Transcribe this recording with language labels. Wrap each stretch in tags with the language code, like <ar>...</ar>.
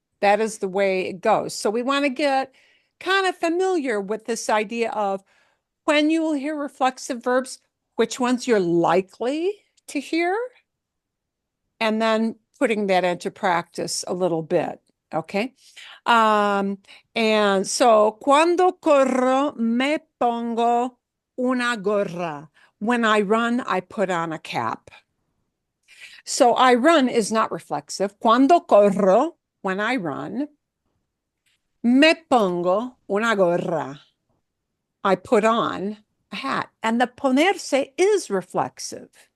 <en>That is the way it goes. So we want to get kind of familiar with this idea of when you will hear reflexive verbs, which ones you're likely to hear, and then putting that into practice a little bit, okay? And so,</en> <es>cuando corro, me pongo una gorra.</es> <en>When I run, I put on a cap. So I run is not reflexive.</en> <es>Cuando corro,</es> <en>when I run,</en> <es>me pongo una gorra.</es> <en>I put on a hat. And the ponerse is reflexive.</en>